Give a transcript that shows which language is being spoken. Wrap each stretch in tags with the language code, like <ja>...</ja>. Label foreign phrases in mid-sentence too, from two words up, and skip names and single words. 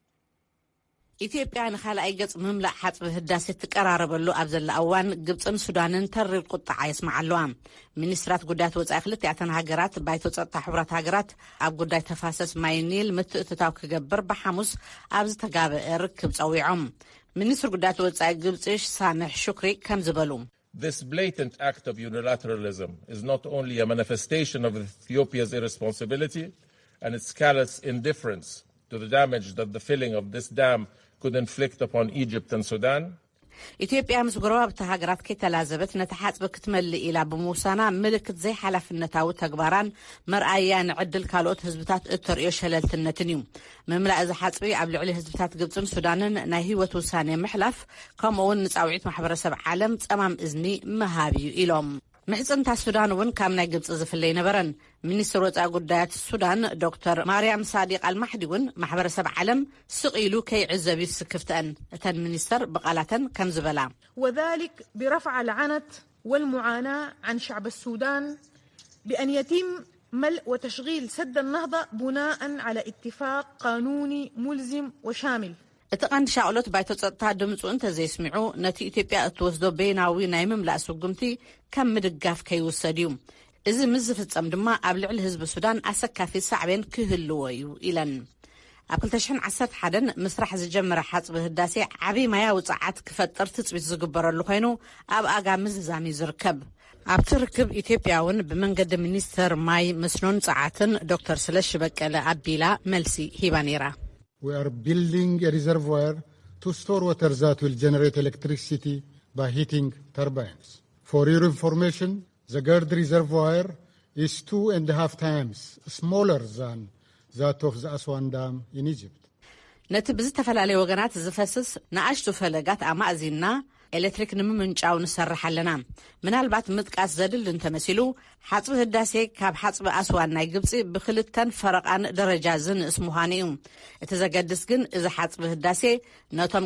<ti>ኢትዮጵያ ንኻልኣይ ገጽ ምምላእ ሓጽቢ ህዳሴ ትቀራረበሉ ኣብ ዘላ እዋን ግብፅን ሱዳንን ተሪር ቁጣዓ የስማዕ ኣለዋ ሚኒስትራት ጉዳያት ወጻኢ ክልቲኣተን ሃገራት ባይቶ ጸጥታ ሕቡራት ሃገራት ኣብ ጉዳይ ተፋሰስ ማይ ኒል ምትእትታው ክገብር ብሓሙስ ኣብ ዝተጋበአ ርክብ ጸዊዖም ሚኒስትር ጉዳያት ወጻኢ ግብፂ ሳምሕ ሹክሪ ከም ዝበሉ</ti> <en>This blatant act of unilateralism is not only a manifestation of Ethiopia's irresponsibility and its callous indifference to the damage that the filling of this dam could inflict upon Egypt and Sudan.</en> <ti>ኢትዮጵያ ምስ ጎረባብቲ ሃገራት ከይተላዘበት ነቲ ሓጽቢ ክትመልእ ኢላ ብምውሳና ምልክት ዘይሓላፍነታዊ ተግባራን መርኣያ ንዕድል ካልኦት ህዝብታት እተርእዮ ሸለልትነትን እዩ ምምላእ እዚ ሓጽቢ ኣብ ልዕሊ ህዝብታት ግብፅን ሱዳንን ናይ ህይወት ውሳኔ ምሕላፍ ከምኡውን ንጻውዒት ማሕበረሰብ ዓለም ጸማም እዝኒ መሃብ እዩ ኢሎም ምሕጽንታ ሱዳን እውን ካብ ናይ ግብፂ ዝፍለይ ነበረን ሚኒስትር ወጻኢ ጉዳያት ሱዳን ዶክተር ማርያም ሳዲቅ አልማሕዲ እውን ማሕበረሰብ ዓለም ስቂሉ ከይዕዘብ ይስክፍተን እተን ሚኒስተር በቃላተን ከም ዝበላ</ti> <ar>وذلك برفع العنت والمعاناة عن شعب السودان بأن يتم ملء وتشغيل سد النهضة بناء على اتفاق قانوني ملزم وشامل</ar> <ti>እቲ ቀንዲ ሻቅሎት ባይቶ ጸጥታ ድምፁ እንተዘይስሚዑ ነቲ ኢትዮጵያ እትወስዶ ቤናዊ ናይ ምምላእ ስጉምቲ ከም ምድጋፍ ከይውሰድ እዩ እዚ ምስ ዝፍጸም ድማ ኣብ ልዕሊ ህዝቢ ሱዳን ኣሰካፊ ሳዕቤን ክህልዎ እዩ ኢለን ኣብ 2011 ምስራሕ ዝጀመረ ሓጽቢ ህዳሴ ዓብይ ማያዊ ጸዓት ክፈጥር ትጽቢት ዝግበረሉ ኮይኑ ኣብ ኣጋሚ ዝዛሚ ዝርከብ ኣብቲ ርክብ ኢትዮጵያ እውን ብመንገዲ ሚኒስተር ማይ መስኖን ጸዓትን ዶክተር ስለሽ በቀለ ኣቢላ መልሲ ሂባ ነይራ</ti> <en>We are building a reservoir to store water that will generate electricity by heating turbines. For your information, the GERD reservoir is 2.5 times smaller than that of the Aswan Dam in Egypt.</en> <ti>ነቲ ብዝተፈላለዩ ወገናት ዝፈስስ ንኣሽቱ ፈለጋት ኣማእዚና ኤሌክትሪክ ንምምንጫው ንሰርሕ ኣለና ምናልባት ምጥቃስ ዘድል እንተመሲሉ ሓጽቢ ህዳሴ ካብ ሓጽቢ ኣስዋን ናይ ግብፂ ብክልተን ፈረቃን ደረጃ ዝንእስ ምዃኑ እዩ እቲ ዘገድስ ግን እዚ ሓጽቢ ህዳሴ ነቶም</ti>